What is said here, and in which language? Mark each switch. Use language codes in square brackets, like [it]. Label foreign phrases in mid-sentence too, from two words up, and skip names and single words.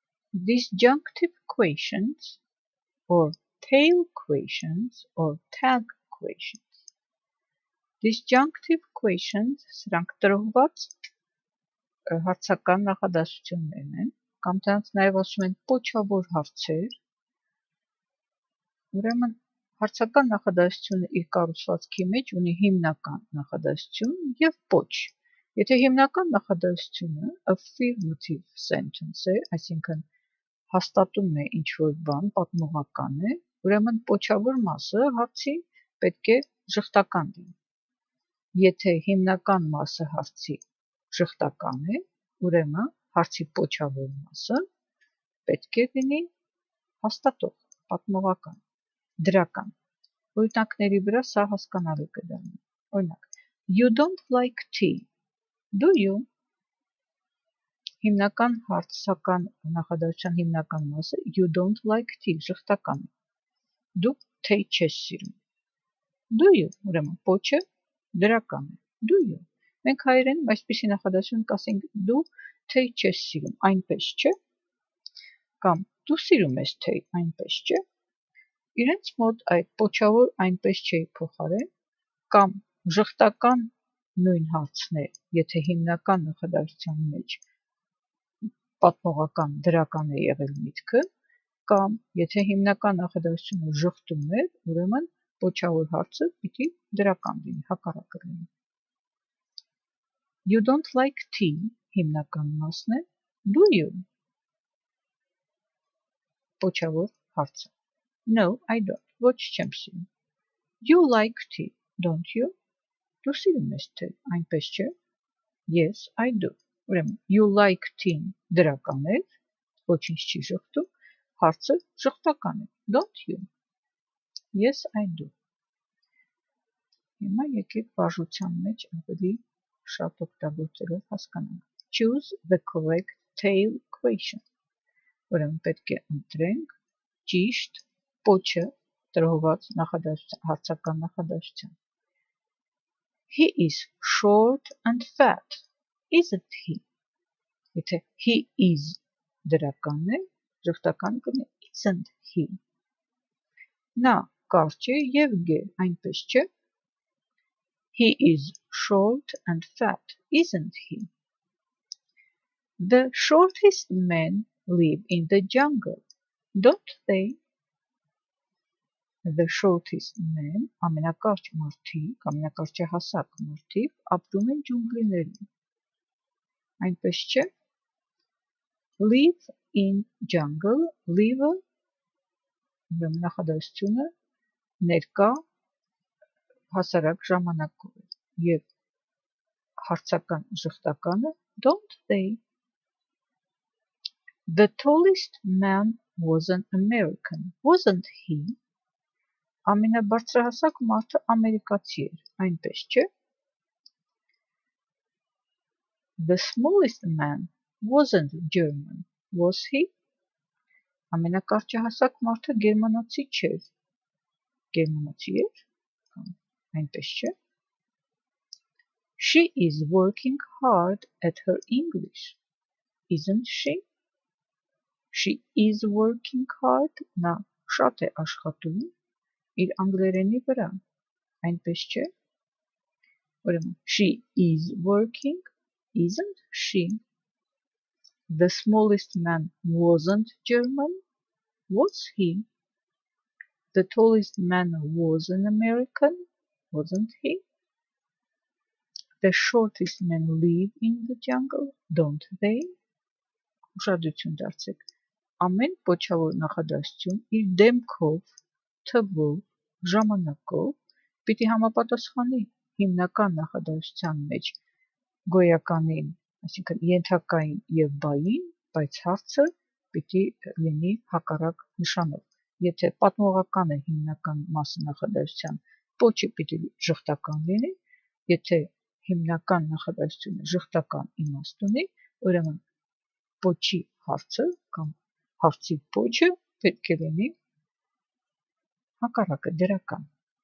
[en] disjunctive questions or tail questions or tag questions. Disjunctive questions [hy] սրանք տրոհված հարցական նախադասություններն են, կամ դրանց նաև ասում են պոչավոր հարցեր։ Ուրեմն հարցական նախադասությունը իր կառուցվածքի մեջ ունի հիմնական նախադասություն եւ պոչ։ Եթե հիմնական նախադասությունը [en] affirmative sentence [hy] է, այսինքն հաստատում է ինչ-որ բան, պատմողական է, ուրեմն պոչավոր մասը հարցի պետք է ժխտական լինի։ Եթե հիմնական մասը հարցի ժխտական է, ուրեմն հարցի պոչավոր մասը պետք է լինի հաստատող, պատմողական, դրական։ Օրինակների վրա սա հասկանալի կդառնա։ Օրինակ, [en] you don't like tea, do you? [hy] Հիմնական հարցական նախադասության հիմնական մասը [en] you don't like tea, [hy] ժխտական է։ Դու թեյ չես սիրում։ [en] Do you? [hy] Ուրեմն պոչը դրական է։ [en] Do you? [hy] Մենք հայերենում այսպիսի նախադասություն կասենք դու թեյ չես սիրում, այնպես չէ։ Կամ դու սիրում ես թեյ, այնպես չէ։ Իրենց մոտ այդ պոչավոր այնպես չէի փոխարեն կամ ժխտական նույն հարցն է, եթե հիմնական նախադասության մեջ պատմողական դրական է եղել միտքը, կամ եթե հիմնական նախադասությունը ժխտում է, ուրեմն պոչավոր հարցը պիտի դրական լինի, հակառակը լինի։ [en] You don't like tea, [hy] հիմնական մասն է, [en] do you? [hy] Պոչավոր հարցը։ [en] No, I don't, [hy] ոչ չեմ սիրում։ [en] You like tea, don't you? [hy] Դու սիրում ես թեյ, այնպես չէ։ [en] Yes, I do. [hy] Ուրեմն [en] you like tea [hy] դրական է, ոչինչ չի ժխտում, հարցը ժխտական է, [en] don't you? Yes, I do. [hy] Հիմա եկեք բաժության մեջ ավելի շատ օգտագործելով հասկանանք։ [en] Choose the correct tail question. [hy] Ուրեմն պետք է ընտրենք ճիշտ պոչը տրոհված հարցական նախադասության։ [en] He is short and fat, isn't he? [hy] Եթե [en] he is [hy] դրական է, ժխտական կլինի [en] isn't he? [hy] Նա կարճ է եւ գեր, այնպես չէ։ [en] He is short and fat, isn't he? The shortest men live in the jungle, don't they? The shortest men, [hy] ամենակարճ մարդիկ, ամենակարճահասակ մարդիկ ապրում են ջունգլիներում։ Այնպես չէ։ [en] Live in jungle, [hy] live-ը նախադասությունը ներկա հասարակ ժամանակով է եւ հարցական ժխտականը [en] don't they? The tallest man was an American, wasn't he? [hy] Ամենաբարձրահասակ մարդը ամերիկացի էր, այնպես չէ։ [en] The smallest man wasn't German, was he? [hy] Ամենակարճահասակ մարդը գերմանացի չէր, գերմանացի էր, այնպես չէ։ [en] She is working hard at her English, isn't she? She is working hard, [hy] նա շատ է աշխատում իր անգլերենի վրա, այնպես չէ։ Ուրեմն [en] she is working, isn't she? The smallest man wasn't German, was he? The tallest man was an American, wasn't he? The shortest men live in the jungle, don't they? [hy] Ուշադրություն դարձեք։ Ամեն պոչավոր նախադասություն իր դեմքով, թվով, ժամանակով պիտի համապատասխանի հիմնական նախադասության մեջ գոյականին, այսինքն ենթակային եւ բային, բայց հարցը պիտի լինի հակառակ նշանով։ Եթե պատմողական է հիմնական մասը նախադասության, պոչը պիտի ժխտական լինի, եթե հիմնական նախադասությունը ժխտական իմաստ ունի, ուրեմն պոչի հարցը կամ հարցի պոչը պետք է լինի հակառակը դրական։